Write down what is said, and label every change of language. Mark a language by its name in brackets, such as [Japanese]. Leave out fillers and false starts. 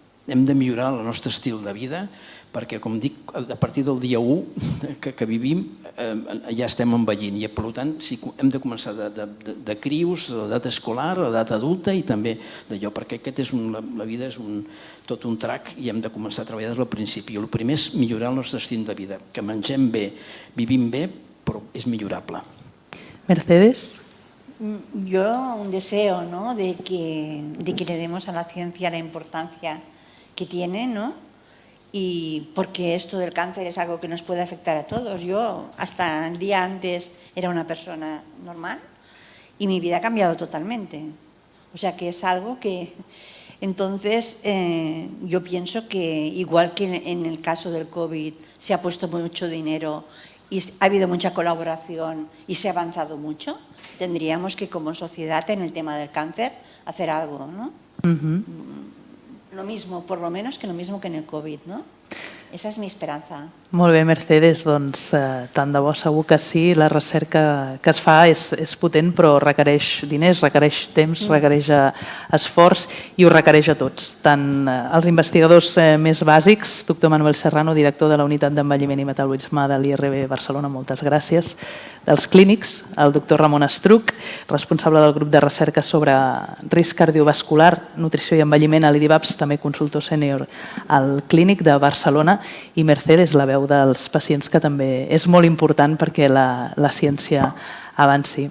[Catalan] hem de millorar el nostre estil de vida, perquè, com dic, a partir del dia 1 que vivim ja estem envellint i, per tant, hem de començar de crios, d'edat escolar, d'edat adulta i també d'allò, perquè la vida és tot un trac i hem de començar a treballar des del principi. El primer és millorar el nostre estil de vida, que mengem bé, vivim bé, però és millorable. Mercedes? [Spanish] Yo un deseo, ¿no?, de que le demos a la ciencia la importancia que tiene, ¿no? Y porque esto del cáncer es algo que nos puede afectar a todos. Yo hasta el día antes era una persona normal y mi vida ha cambiado totalmente. O sea que es algo que... Entonces yo pienso que igual que en el caso del COVID se ha puesto mucho dinero y ha habido mucha colaboración y se ha avanzado mucho, tendríamos que como sociedad en el tema del cáncer hacer algo, ¿no? Lo mismo, por lo menos que lo mismo que en el COVID, ¿no? Esa es mi esperanza. [Catalan] Molt bé, Mercedes, doncs tant de bo segur que sí, la recerca que es fa és potent però requereix diners, requereix temps, requereix esforç i ho requereix a tots, tant els investigadors més bàsics, doctor Manuel Serrano, director de la Unitat d'Envelliment i Metabolisme de l'IRB Barcelona, moltes gràcies, dels clínics, el doctor Ramon Estruch, responsable del grup de recerca sobre risc cardiovascular, nutrició i envelliment a l'IDIVAPS, també consultor sènior al clínic de Barcelona, i Mercedes, la veu dels pacients, que també és molt important perquè la ciència avanci.